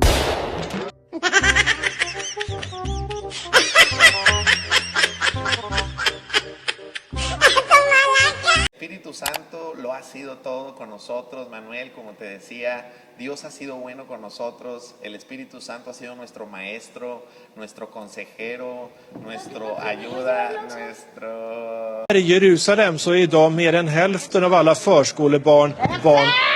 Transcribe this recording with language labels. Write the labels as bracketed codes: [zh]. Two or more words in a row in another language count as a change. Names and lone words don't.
[es] El Espíritu Santo lo ha sido todo con nosotros, Manuel, como te decía, Dios ha sido bueno con nosotros, el Espíritu Santo ha sido nuestro maestro, nuestro consejero, nuestro ayuda, nuestro... [sv] I Jerusalem så är idag mer än hälften av alla förskolebarn barn.